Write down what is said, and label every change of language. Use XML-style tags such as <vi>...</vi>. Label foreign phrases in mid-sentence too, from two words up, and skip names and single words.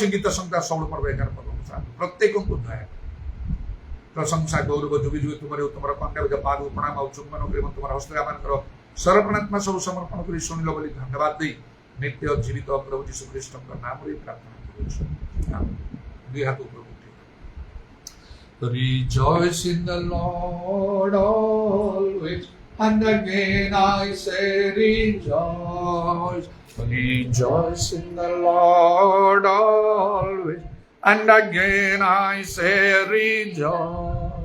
<or>ଗୀତ ସଂହିତା 16 ପର୍ବ 11 ପର୍ବ ପ୍ରତ୍ୟେକଙ୍କୁ ଦୟା ପ୍ରଶଂସା ଗୌରବ ଯୁଗେ ଯୁଗେ ତୁମର ତୁମର କଣ୍ଠରେ ପାଦ ପ୍ରଣାମ ଆଉ ଚୁମ୍ବନ କରି ତୁମର ହସ୍ତରେ ଆମମାନଙ୍କର ସମର୍ପଣାତ୍ମା ସବୁ ସମର୍ପଣ କରି ଶୁଣିଲ ବୋଲି ଧନ୍ୟବାଦ ଦେଇ ନିତ୍ୟ ଜୀବିତ ପ୍ରଭୁ ଯୀଶୁ ଖ୍ରୀଷ୍ଟଙ୍କ ନାମରେ ପ୍ରାର୍ଥନା କରୁଛୁ। ଦୁଇ ହାତ ଉପରକୁ ଉଠେଇ।</or> <en>Rejoice in the Lord always, and again I say rejoice. Rejoice in the Lord always, and again I say rejoice.</en>